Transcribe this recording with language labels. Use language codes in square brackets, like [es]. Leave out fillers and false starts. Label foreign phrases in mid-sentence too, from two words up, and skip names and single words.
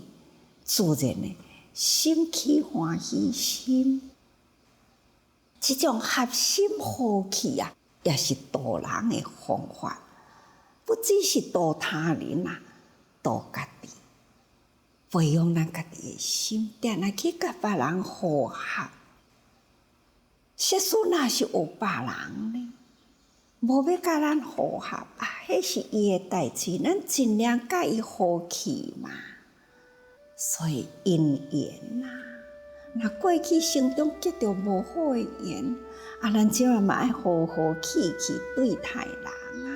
[nan] 自然的心起欢喜心，这种合心和气啊，也是度人的方法。不只是度他人啊，度家己，培养咱家己的心，定来去甲别人和合。即使若是有别人呢？无要甲咱和合啊，迄是伊的代志，咱尽量甲伊和气嘛。所以因缘啊，若过去生中结着无好的缘，啊，咱即嘛爱和和气气对待人啊。